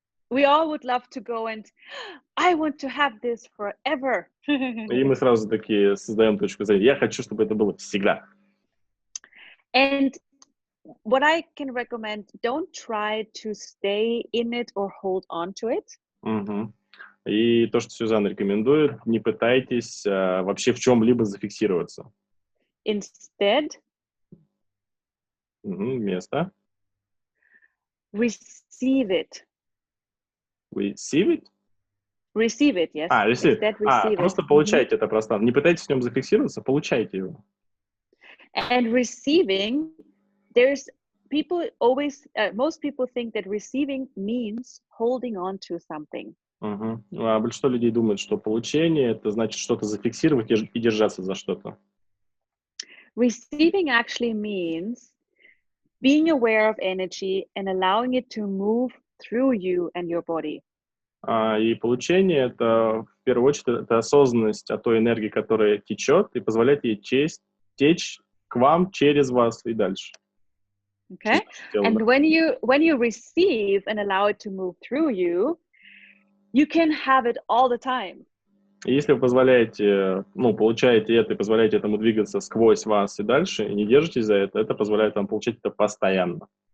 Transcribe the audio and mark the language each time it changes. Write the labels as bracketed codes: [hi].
[en] we all would love to go and I want to have this forever. [ru] И мы сразу такие создаем точку зрения. Я хочу, чтобы это было всегда. [en] And what I can recommend, don't try to stay in it or hold on to it. Угу. [ru] И то, что Сюзанна рекомендует, не пытайтесь вообще в чем-либо зафиксироваться. [en] Instead, [ru] Вместо. [en] receive it. Receive it? Receive it, yes. Receive. Instead, receive [ru] Просто [en] it. [ru] получайте это пространство. Не пытайтесь в нем зафиксироваться, получайте его. [en] And receiving, there's people always, most people think that receiving means holding on to something. [ru] Большинство людей думают, что получение это значит что-то зафиксировать и держаться за что-то. [en] Receiving actually means being aware of energy and allowing it to move through you and your body. [ru] И получение это в первую очередь это осознанность о той энергии, которая течет, и позволять ей течь к вам через вас и дальше. [en] Okay. And when you receive and allow it to move through you, you can have it all the time. [ru] И если вы позволяете, получаете это и позволяете этому двигаться сквозь вас и дальше, и не держитесь за это позволяет вам получать это постоянно.